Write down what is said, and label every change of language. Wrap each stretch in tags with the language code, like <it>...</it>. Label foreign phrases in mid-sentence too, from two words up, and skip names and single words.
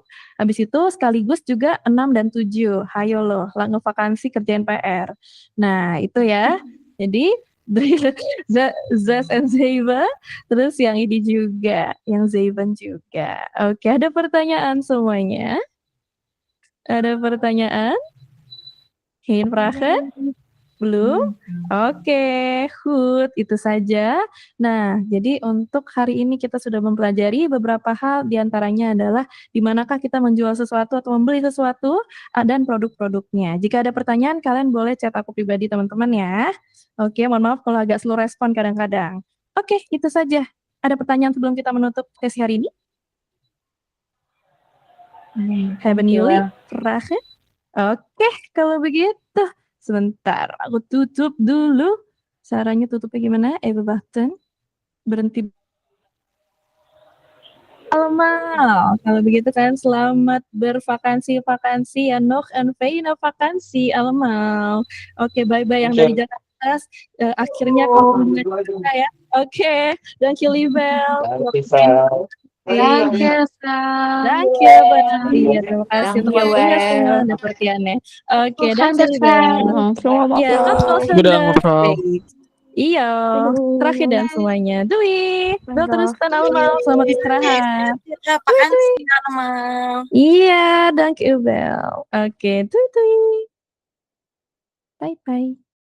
<id>Habis itu sekaligus juga 6 dan 7. Hayo loh, lange vakansi kerjain PR. Nah, itu ya. Jadi Zaz and Zeiba, terus yang ini juga, yang Zeiban juga. Oke, ada pertanyaan semuanya? Ada pertanyaan?</id> <nl>Geen vragen?</nl> <id>Belum? Oke, good. Itu saja. Nah, jadi untuk hari ini kita sudah mempelajari beberapa hal, diantaranya adalah di manakah kita menjual sesuatu atau membeli sesuatu, dan produk-produknya. Jika ada pertanyaan, kalian boleh chat aku pribadi teman-teman ya. Oke, mohon maaf kalau agak slow respon kadang-kadang. Oke, itu saja. Ada pertanyaan sebelum kita menutup sesi hari ini?</id> <nl>Hebben</nl> <en>Thank you,</en> <nl>jullie El. vragen?</nl> <id>Oke, kalau begitu. Sebentar, aku tutup dulu. Caranya tutupnya gimana?</id> <nl>Even wachten.</nl> <id>Berhenti. Allemaal. Kalau begitu kan selamat bervakansi-vakansi ya,</id> <nl>nog een fijne vakantie allemaal.</nl> <id>Oke, bye-bye yang dari Jakarta. Akhirnya kalau kita ya. Oke,</id> <nl>dank jullie wel. Dank je, Kak. Dank je,</nl> <id>Mbak. Iya, terima kasih untuk</id> <nl>Dank je</nl> <id>waktunya</id> <nl>wel.</nl> <id>semua dan perhatiannya. Oke,</id> <nl>dank Volgende jullie wel. keer.</nl> <id>Selamat Ya,</id> <nl>tot</nl> <id>malam.</id> <nl>volgende Bedankt mevrouw. week.</nl> <id>Iya, terakhir dan semuanya.</id> <nl>Doei. Wel terus allemaal.</nl> <id>Selamat istirahat.</id> <nl>Vakansi allemaal. Iya, dank u wel. Oke, doei doei.</nl> <en>Bye bye.</en>